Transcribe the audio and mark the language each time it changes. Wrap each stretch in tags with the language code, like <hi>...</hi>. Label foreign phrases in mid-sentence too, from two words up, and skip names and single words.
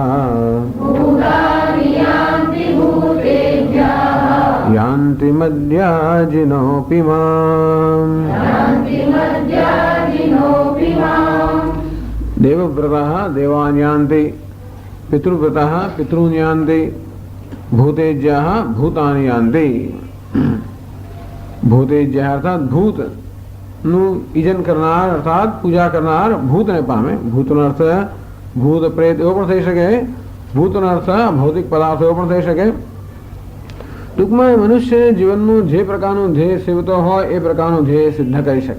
<sa>यान्ति मद्याजिनोऽपि माम्। देवव्रतः देवान् यान्ति, पितृव्रतः पितॄन् यान्ति, भूतेज्याः भूतानि यान्ति। भूतेज्याः अर्थात</sa> <gu>भूत નું ઈજન કરનાર અર્થાત પૂજા કરનાર ભૂતને પામે. ભૂતનો અર્થ ભૂત પ્રેત એવો પણ થઈ શકે. ભૂતનો અર્થ ભૌતિક પદાર્થ એવો પણ થઈ શકે. ટૂંકમાં મનુષ્ય જીવનનું જે પ્રકારનું ધ્યેય સેવતો હોય એ પ્રકારનું ધ્યેય સિદ્ધ કરી શકે.</gu>